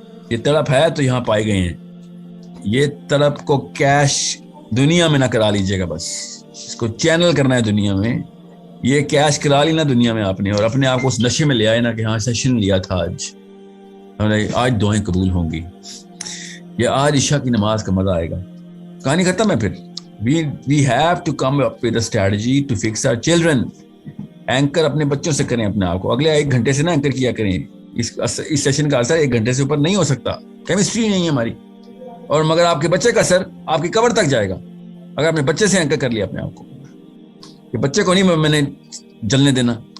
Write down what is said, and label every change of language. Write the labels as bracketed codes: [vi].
[ur] یہ تڑپ ہے تو یہاں پائے گئے ہیں. یہ تڑپ کو کیش دنیا میں نہ کرا لیجئے گا, بس اس کو چینل کرنا ہے دنیا میں. یہ کیش کرا لی نا دنیا میں آپ نے, اور اپنے آپ کو اس نشے میں لے آئے نا کہ ہاں سیشن لیا تھا آج دعائیں قبول ہوں گی, یا آج عشاء کی نماز کا مزہ آئے گا. کہانی ختم ہے. [en] پھر we have to come up with a strategy to fix our children. [ur] Anchor اپنے بچوں سے کریں اپنے آپ کو. اگلے 1 گھنٹے سے نا اینکر کیا کریں. اس سیشن کا اثر 1 گھنٹے سے اوپر نہیں ہو سکتا, کیمسٹری نہیں ہے ہماری. اور مگر آپ کے بچے کا اثر آپ کی قبر تک جائے گا اگر آپ نے بچے سے اینکر کر لیا اپنے آپ کو. کہ بچے کو نہیں میں نے جلنے دینا,